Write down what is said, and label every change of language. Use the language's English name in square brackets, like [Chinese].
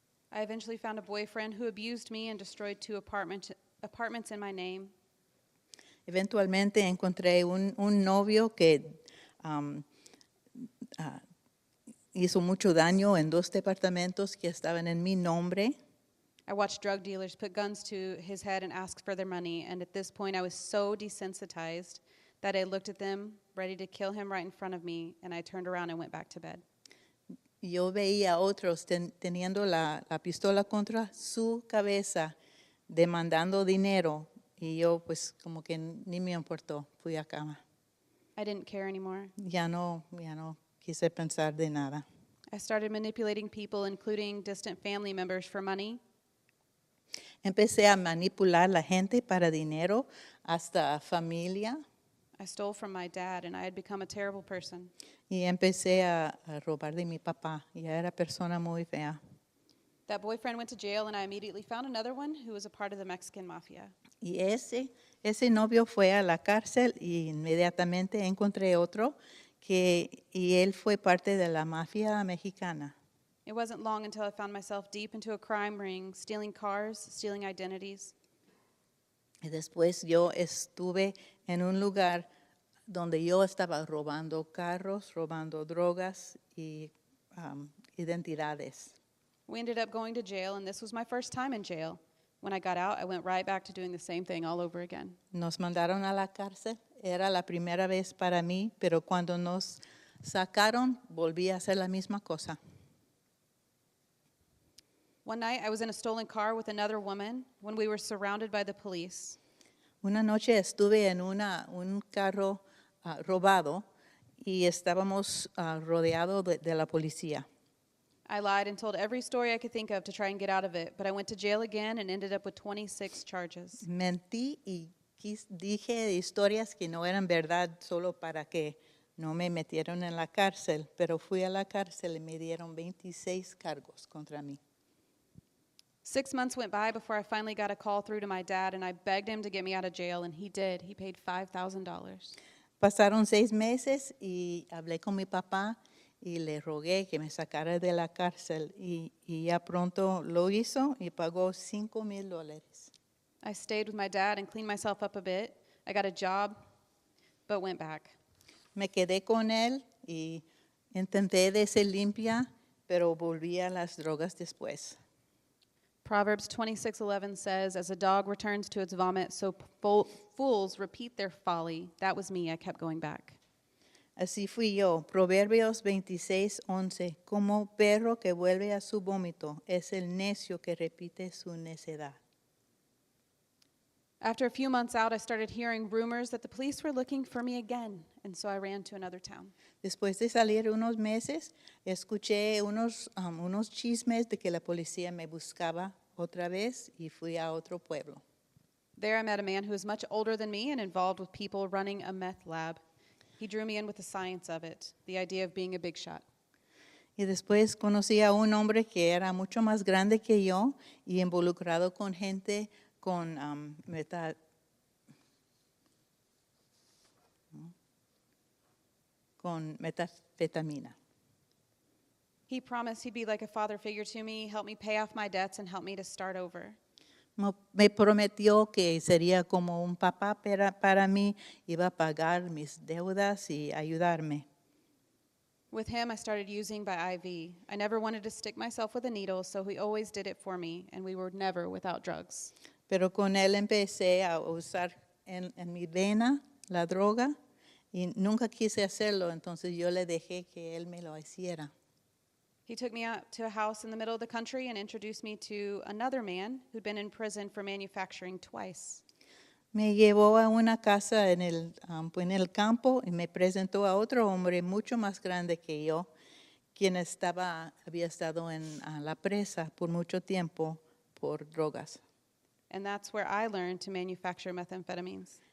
[English] I eventually found a boyfriend who abused me and destroyed 2 apartments in my name. [Spanish] Eventualmente encontré un novio que hizo mucho daño en 2 departamentos que estaban en mi nombre. [English] I watched drug dealers put guns to his head and ask for their money, and at this point I was so desensitized that I looked at them, ready to kill him right in front of me, and I turned around and went back to bed. [Spanish] Yo veía a otros teniendo la pistola contra su cabeza, demandando dinero, y yo pues como que ni me importó, fui a cama. [English] I didn't care anymore. [Spanish] Ya no quise pensar de nada. [English] I started manipulating people, including distant family members, for money. [Spanish] Empecé a manipular la gente para dinero, hasta familia, [English] I stole from my dad, and I had become a terrible person. [Spanish] y empecé a robar de mi papá. Ya era persona muy fea. [English] That boyfriend went to jail, and I immediately found another one who was a part of the Mexican mafia. [Spanish] Y ese novio fue a la cárcel y inmediatamente encontré otro y él fue parte de la mafia mexicana. [English] It wasn't long until I found myself deep into a crime ring, stealing cars, stealing identities. [Spanish] Y después yo estuve en un lugar donde yo estaba robando carros, robando drogas y identidades. [English] We ended up going to jail, and this was my first time in jail. When I got out, I went right back to doing the same thing all over again. [Spanish] Nos mandaron a la cárcel, era la primera vez para mí, pero cuando nos sacaron volví a hacer la misma cosa. [English] One night, I was in a stolen car with another woman when we were surrounded by the police. [Spanish] Una noche estuve en un carro robado y estábamos rodeados de la policía. [English] I lied and told every story I could think of to try and get out of it, but I went to jail again and ended up with 26 charges. [Spanish] Mentí y dije historias que no eran verdad solo para que no me metieron en la cárcel, pero fui a la cárcel y me dieron 26 cargos contra mí. [English] 6 months went by before I finally got a call through to my dad, and I begged him to get me out of jail, and he did. He paid $5,000. [Spanish] Pasaron 6 meses y hablé con mi papá y le rogué que me sacara de la cárcel y ya pronto lo hizo y pagó $5,000. [English] I stayed with my dad and cleaned myself up a bit. I got a job, but went back. [Spanish] Me quedé con él y intenté de ser limpia, pero volví a las drogas después. [English] Proverbs 26:11 says, "As a dog returns to its vomit, so fools repeat their folly." That was me. I kept going back. [Spanish] Así fui yo. Proverbios 26:11. Como perro que vuelve a su vómito, es el necio que repite su necedad. [English] After a few months out, I started hearing rumors that the police were looking for me again, and so I ran to another town. [Spanish] Después de salir unos meses, escuché unos chismes de que la policía me buscaba otra vez y fui a otro pueblo. [English] There I met a man who was much older than me and involved with people running a meth lab. He drew me in with the science of it, the idea of being a big shot. [Spanish] Y después conocí a un hombre que era mucho más grande que yo y involucrado con gente con metafetamina. [English] He promised he'd be like a father figure to me, help me pay off my debts, and help me to start over. [Spanish] Me prometió que sería como un papá para mí, iba a pagar mis deudas y ayudarme. [English] With him, I started using by IV. I never wanted to stick myself with a needle, so he always did it for me, and we were never without drugs. [Spanish] Pero con él empecé a usar en mi vena la droga y nunca quise hacerlo, entonces yo le dejé que él me lo hiciera. [English] He took me out to a house in the middle of the country and introduced me to another man who'd been in prison for manufacturing twice. [Spanish] Me llevó a una casa en el campo y me presentó a otro hombre mucho más grande que yo, quien había estado en la presa por mucho tiempo por drogas. [English] And that's where I learned to manufacture methamphetamines.